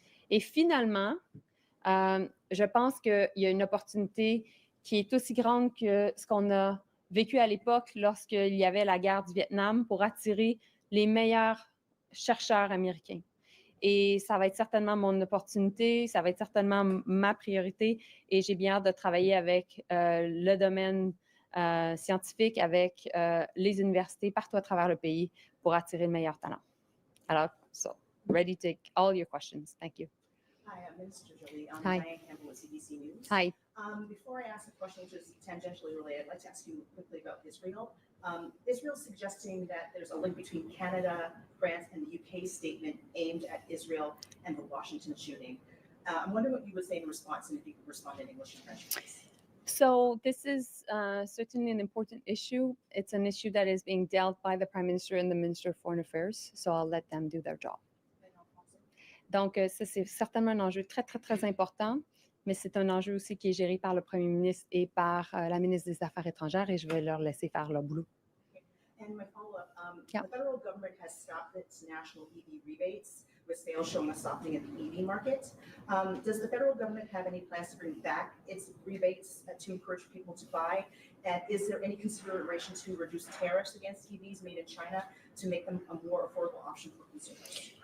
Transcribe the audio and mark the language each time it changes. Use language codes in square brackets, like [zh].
[fr] Et finalement, je pense qu'il y a une opportunité qui est aussi grande que ce qu'on a vécu à l'époque lorsqu'il y avait la guerre du Vietnam pour attirer les meilleurs chercheurs américains. Et ça va être certainement mon opportunité, ça va être certainement ma priorité et j'ai bien hâte de travailler avec le domaine scientifique, avec les universités partout à travers le pays pour attirer le meilleur talent. Alors, [en] so, ready to take all your questions. Thank you. Hi, I'm Minister Joly. I'm Hi. Diane Campbell with CBC News. Hi. Before I ask a question which is tangentially related, I'd like to ask you quickly about Israel. Israel's suggesting that there's a link between Canada, France, and the UK's statement aimed at Israel and the Washington shooting. I'm wondering what you would say in response, and if you could respond in English and French, please. So this is certainly an important issue. It's an issue that is being dealt by the Prime Minister and the Minister of Foreign Affairs. So I'll let them do their job. [fr] Donc, ça, c'est certainement un enjeu très, très, très important, mais c'est un enjeu aussi qui est géré par le Premier ministre et par la ministre des Affaires étrangères, et je vais leur laisser faire leur boulot. [en] And my follow-up, Yeah. the federal government has stopped its national EV rebates, with sales showing a softening of the EV market. Does the federal government have any plans to bring back its rebates to encourage people to buy? And is there any consideration to reduce tariffs against EVs made in China to make them a more affordable option for consumers?